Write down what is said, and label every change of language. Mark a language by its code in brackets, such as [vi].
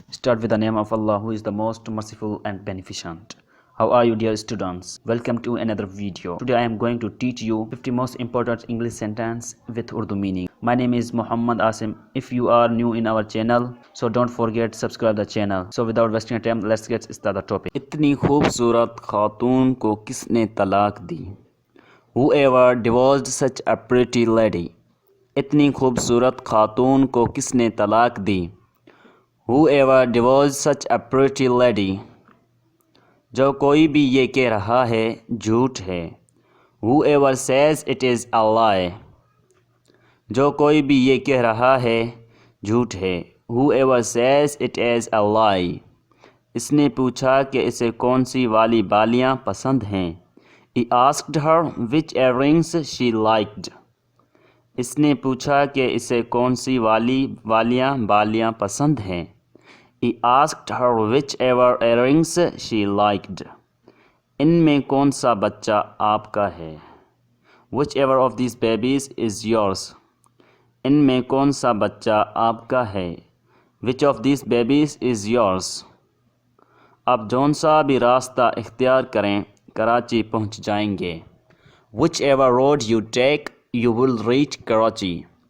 [en] Start with the name of Allah, who is the most merciful and beneficent. How are you, dear students? Welcome to another video. Today I am going to teach you 50 most important English sentence with Urdu meaning. My name is Muhammad Asim. If you are new in our channel, so don't forget subscribe the channel. So without wasting time, let's get started the topic. [ur] اتنی خوبصورت خاتون کو کس نے طلاق دی؟ [en] Whoever divorced such a pretty lady. [ur] اتنی خوبصورت خاتون کو کس نے طلاق دی؟ [en] Whoever divorced such a pretty lady. [ur] جو کوئی بھی یہ کہہ رہا ہے جھوٹ ہے. [en] Whoever says it is a lie. [ur] جو کوئی بھی یہ کہہ رہا ہے جھوٹ ہے. [en] Whoever says it is a lie. [ur] اس نے پوچھا کہ اسے کون سی والی بالیاں پسند ہیں. [en] He asked her which earrings she liked. [ur] اس نے پوچھا کہ اسے کون سی بالیاں پسند ہیں. [en] He asked her whichever earrings she liked. [ur] ان میں کون سا بچہ آپ کا ہے. [en] Whichever of these babies is yours. [ur] ان میں کون سا بچہ آپ کا ہے. [en] Which of these babies is yours. [ur] آپ جون سا بھی راستہ اختیار کریں کراچی پہنچ جائیں گے. [en] Whichever road you take you will reach Karachi.